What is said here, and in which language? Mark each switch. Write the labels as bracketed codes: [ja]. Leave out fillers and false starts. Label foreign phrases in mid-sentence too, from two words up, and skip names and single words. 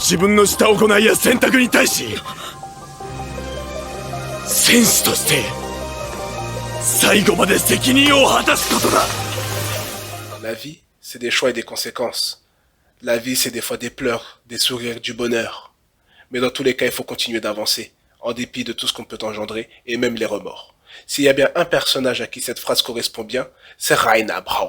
[ja] 自分のした行いや選択に対し戦士として最後まで責任を果たすことだ。 [fr] La vie, c'est des choix et des conséquences. La vie, c'est des fois des pleurs, des sourires, du bonheur. Mais dans tous les cas, il faut continuer d'avancer, en dépit de tout ce qu'on peut engendrer, et même les remords. S'il y a bien un personnage à qui cette phrase correspond bien, c'est Raina Brown.